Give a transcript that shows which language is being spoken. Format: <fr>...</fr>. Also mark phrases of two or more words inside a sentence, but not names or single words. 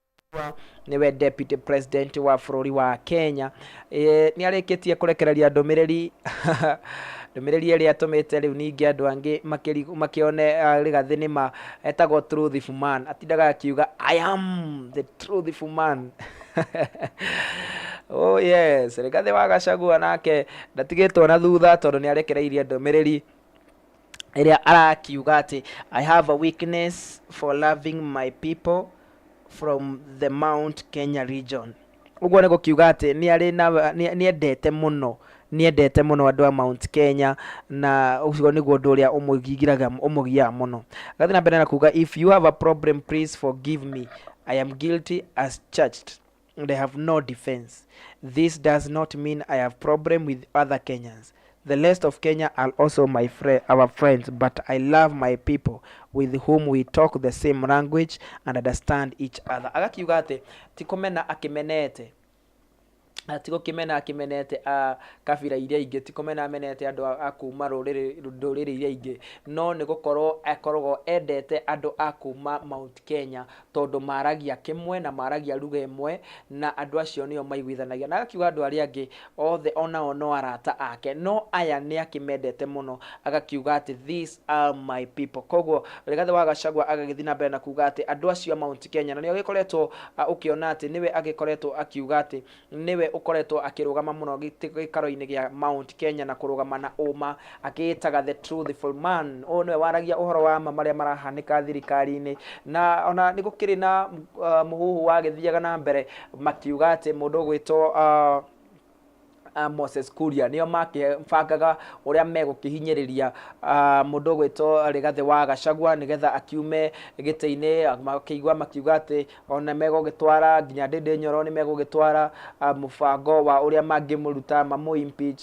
<ki>niwe deputy president wa bururi wa Kenya ni arikitie kurekereria ndomiriri ndomiriri iria atumite riu ningi andu angi makione Rigathi nima etagwo</ki> <en>truthful man,</en> <ki>atindaga akiuga</ki> <en>I am the truthful man. Oh yes,</en> <ki>Rigathi wa Gachagua nake ndatigitwo na thutha tondu ni arekereirie ndomiriri iria arakiuga ati</ki> <en>I have a weakness for loving my people from the Mount Kenya region.</en> <ki>Uguo ni gukiuga ati ni endete muno andu a Mount Kenya, na ucio niguo ndu uria umugiaga muno. Gathi na mbere na kuga</ki> <en>if you have a problem please forgive me, I am guilty as charged and I have no defense. This does not mean I have problem with other Kenyans. The rest of Kenya are also our friends, but I love my people with whom we talk the same language and understand each other.</en> <ki>Agakiuga ati tikomena akimenete tigukimena akimenete kabira iria ingi, tikumena amenete andu akuma ruriri iria ingi, no ni gukorwo akoragwo endete andu akuma Mount Kenya tondu maragia kimwe na maragia lugha imwe, na andu acio nio maiguithanagia. Na akiuga andu aria angi othe onao no arata ake, no aya ni akimendete muno, agakiuga ati</ki> <en>these are my people.</en> <ki>Koguo Rigathi wa Gachagua agagithii na mbere na kuga ati andu acio Mount Kenya, na nio agikoretwo ukiona ati niwe agikoretwo akiuga ati niwe ukoretwo akirugama muno gikaro-ini gia Mount Kenya na kurugama na uma, akitaga</ki> <en>the truthful man.</en> <ki>O niwe waragia uhoro wa ma maria marahanika thirikari-ini, na ona ni gukiri na muhuhu wa githiaga na mbere makiuga ati mundu gwitwo Moses Kuria nio makibangaga uria megukihinyiriria mundu gwitwo Rigathi wa Gachagua nigetha akiume gite-ini, makiuga ati ona megugitwara nginya Ndindi Nyoro, ni megugitwara mubango wa uria mangimuruta mamu impeach.</ki>